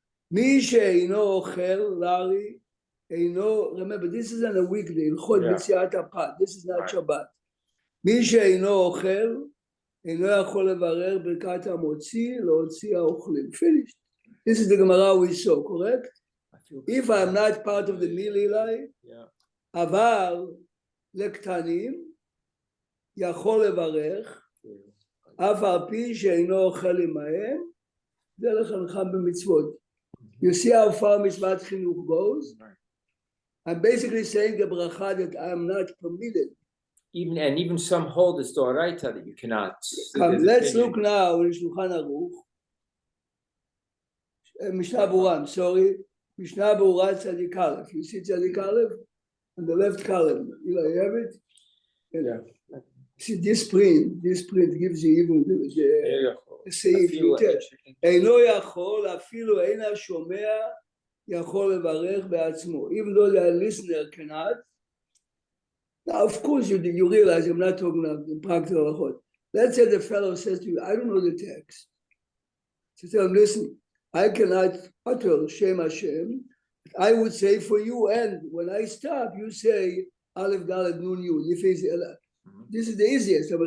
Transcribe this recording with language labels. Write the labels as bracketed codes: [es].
[he] מי שאינו אוכל, [en] Larry, remember, this is on a weekday, [he] הלכות ביציאת הפת, [en] this is not Shabbat. [he] מי שאינו אוכל, אינו יכול לברר ברכת המוציא, להוציא האוכלים. [en] Finished. This is the Gemara we saw, correct? If I'm not part of the meal, [he] Eli, אבל לקטנים, יכול לברך, אף על פי שאינו אוכל עמהם, זה לחנכם במצוות. [en] You see how far [he] מצוות חינוך [en] goes? I'm basically saying a bracha that I'm not permitted. Even some hold this Doraita that you cannot. Let's look now in Shulchan Aruch. Mishnah Berurah, I'm sorry. Mishnah Berurah Tzadik Aleph. You see Tzadik Aleph? On the left column. You have it? Yeah. See, this print gives you even the [he] סעיף יותר. אינו יכול, אפילו אין השומע, יכול לברך בעצמו. [en] Even though the listener cannot. Now, of course, you realize I'm not talking about the practical halachot. Let's say the fellow says to you, I don't know the text. So tell him, listen, I cannot utter Shem Hashem. I would say for you, and when I stop, you say Aleph Dalet Nun Yud. This is the easiest.